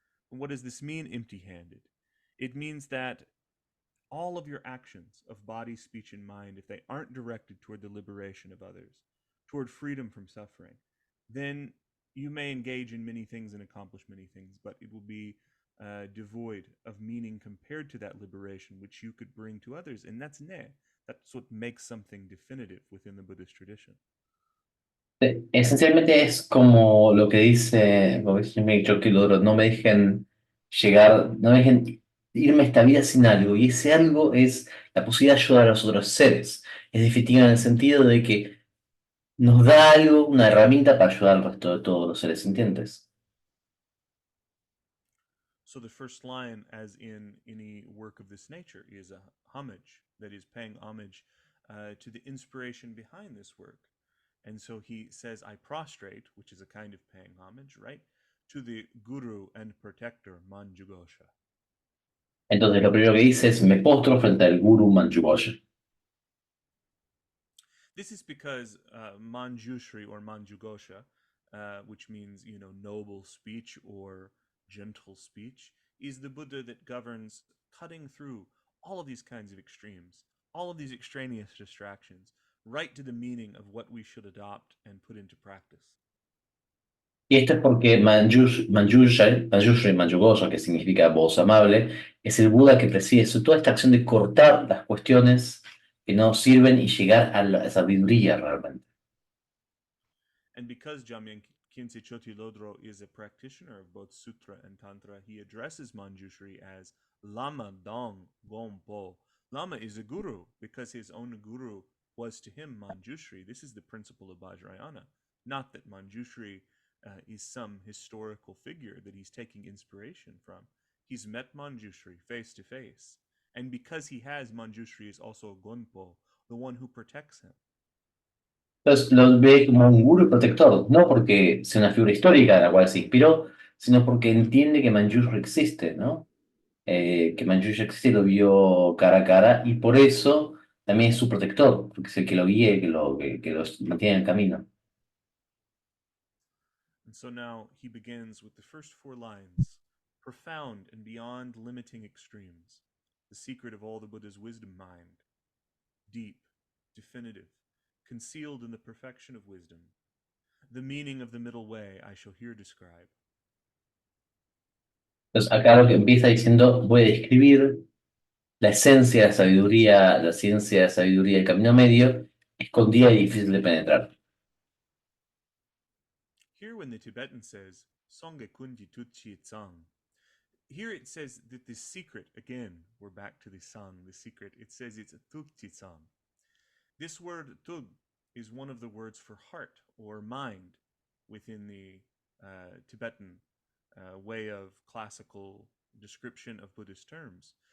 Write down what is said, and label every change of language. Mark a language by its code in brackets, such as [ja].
[en] And what does this mean, empty-handed? It means that all of your actions of body, speech, and mind, if they aren't directed toward the liberation of others, toward freedom from suffering, then you may engage in many things and accomplish many things, but it will be devoid of meaning compared to that liberation which you could bring to others. And that's ne. That's what makes something definitive within the Buddhist tradition. [es] Esencialmente es como lo que dice Chökyi Lodro, no me dejen no me dejen irme a esta vida sin algo, y ese algo es la posibilidad de ayudar a los otros seres. Es definitiva en el sentido de que nos da algo, una herramienta para ayudar al resto de todos los seres sintientes. [en] So the first line, as in any work of this nature, is a homage, that is, paying homage to the inspiration behind this work. And so he says, I prostrate, which is a kind of paying homage, right, to the guru and protector Manjughosha. [es] Entonces lo primero que dice es, me postro frente al guru Manjughosha. [en] This is because Manjushri or Manjughosha, which means, noble speech or gentle speech, is the Buddha that governs cutting through all of these kinds of extremes, all of these extraneous distractions, right to the meaning of what we should adopt and put into practice. [es] Y esto es porque Manjushri, Manjughosha, que significa voz amable, es el Buda que preside toda esta acción de cortar las cuestiones que no sirven y llegar a la sabiduría realmente. [en] And because Jamyang Khyentse Chötyi Lodro is a practitioner of both Sutra and Tantra, he addresses Manjushri as Lama Dong Gompo. Lama is a guru because his own guru was to him Manjushri. This is the principle of Vajrayana. Not that Manjushri is some historical figure that he's taking inspiration from. He's met Manjushri face to face. And because he has Manjushri is also Gonpo, the one who protects him. [es] Entonces lo ve como un gurú protector, no porque sea una figura histórica de la cual se inspiró, sino porque entiende que Manjushri existe, ¿no? Que Manjushri existe, lo vio cara a cara y por eso también es su protector, porque es el que lo guía y que los mantiene en el camino. [en] And so now he begins with the first 4 lines, profound and beyond limiting extremes, the secret of all the Buddha's wisdom mind, deep, definitive, concealed in the perfection of wisdom. The meaning of the middle way I shall here describe. [es] Entonces acá lo que empieza diciendo, voy a describir la esencia de la sabiduría, la ciencia de la sabiduría, el camino medio, escondida y difícil de penetrar. [en] Here when the Tibetan says, Songye Kunji Tutchi Tsang, here it says that the secret, again, we're back to the sang, the secret, it says it's a Tukti Tsang. This word tug is one of the words for heart or mind within the Tibetan way of classical description of Buddhist terms.